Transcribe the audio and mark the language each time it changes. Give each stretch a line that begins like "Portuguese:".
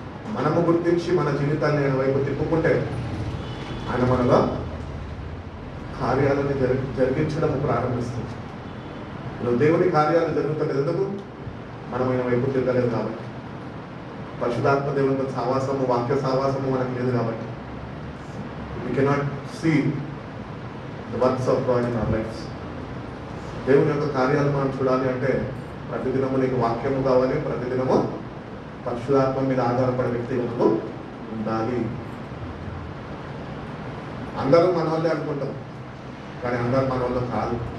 Telugu: మనము గుర్తించి మన జీవితాన్ని ఆయన వైపు తిప్పుకుంటే ఆయన మనలో కార్యాలను జరిగించడం ప్రారంభిస్తుంది. నువ్వు దేవుని కార్యాలు జరుగుతుంది ఎందుకు? మనం ఆయన వైపు తిరగలేదు కాబట్టి. పరిశుద్ధాత్మ దేవునితో సావాసము, వాక్య సావాసము మనకు లేదు కాబట్టి.
English: We cannot see the works of God in our lives.
Telugu: దేవుని యొక్క కార్యాలు మనం చూడాలి అంటే ప్రతిదినము నీకు వాక్యము కావాలి, ప్రతిదినము పరిశుద్ధాత్మ మీద ఆధారపడే వ్యక్తిగతలు ఉండాలి. అందరూ మన వాళ్ళే అనుకుంటాం, కానీ అందరూ మన వాళ్ళు కాదు.